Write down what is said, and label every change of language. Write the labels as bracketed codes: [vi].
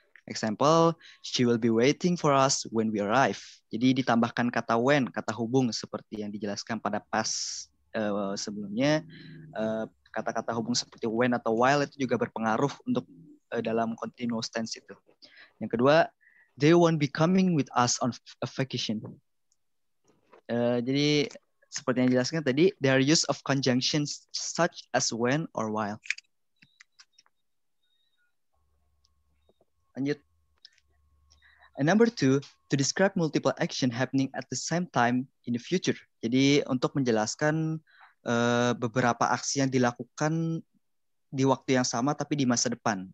[en] Example, she will be waiting for us when we arrive. [id] Jadi ditambahkan kata when, kata hubung seperti yang dijelaskan pada pas sebelumnya. Kata-kata hubung seperti when atau while itu juga berpengaruh untuk dalam continuous tense itu. Yang kedua, [en] they won't be coming with us on a vacation. [id] Jadi seperti yang dijelaskan tadi, [en] their use of conjunctions such as when or while. [id] Lanjut. [en] And number 2, to describe multiple action happening at the same time in the future. [id] Jadi untuk menjelaskan beberapa aksi yang dilakukan di waktu yang sama tapi di masa depan.